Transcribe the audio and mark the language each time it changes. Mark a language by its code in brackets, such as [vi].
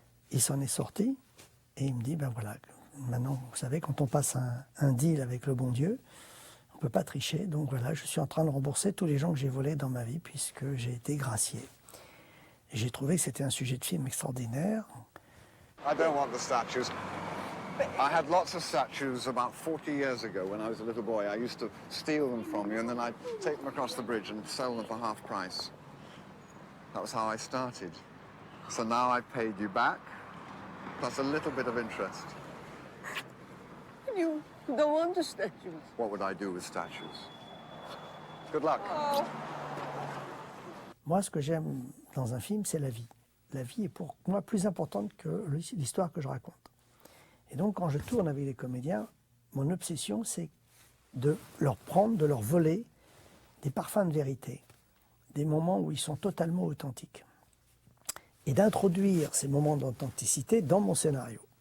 [fr] Il s'en est sorti et il me dit, ben voilà, maintenant, vous savez, quand on passe un deal avec le bon Dieu, on ne peut pas tricher. Donc voilà, je suis en train de rembourser tous les gens que j'ai volés dans ma vie puisque j'ai été gracié. Et j'ai trouvé que c'était un sujet de film extraordinaire. [en] I don't want the statues. I had lots of statues about 40 years ago when I was a little boy. I used to steal them from you and then I'd take them across the bridge and sell them for half price. That was how I started. So now I've paid you back, plus a little bit of interest. You don't want the statues. What would I do with statues? Good luck. Oh. [fr] Moi, ce que j'aime dans un film, c'est la vie. La vie est pour moi plus importante que l'histoire que je raconte. Et donc, quand je tourne avec les comédiens, mon obsession, c'est de leur prendre, de leur voler des parfums de vérité, des moments où ils sont totalement authentiques, et d'introduire ces moments d'authenticité dans mon scénario.